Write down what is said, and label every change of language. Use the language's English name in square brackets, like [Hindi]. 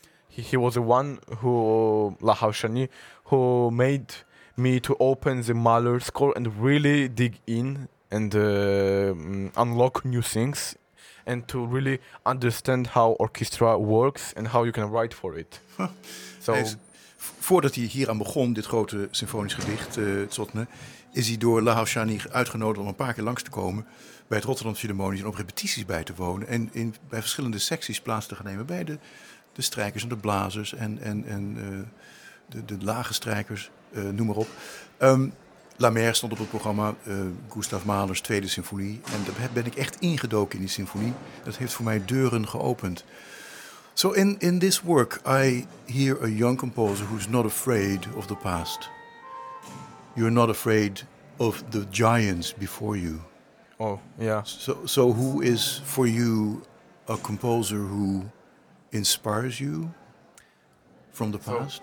[English] He was the one who, Lahav Shani, who made me to open the Mahler score and really dig in and unlock new things, and to really understand how orchestra works and how you can write for it. [Dutch] So, voordat hij hier aan begon, dit grote symfonisch gedicht, Tsotsne, is hij door Lahav Shani uitgenodigd om een paar keer langs te komen bij het Rotterdam Philharmonisch en op repetities bij te wonen en bij verschillende secties plaats te gaan nemen bij de strijkers en de blazers en de lage strijkers, noem maar op. La Mer stond op het programma, Gustav Mahler's tweede symfonie. En daar ben ik echt ingedoken in die symfonie. Dat heeft voor mij deuren geopend. [English] So in this work, I hear a young composer who's not afraid of the past. You're not afraid of the giants before you. Oh, yeah. So who is for you a composer who inspires you from the past?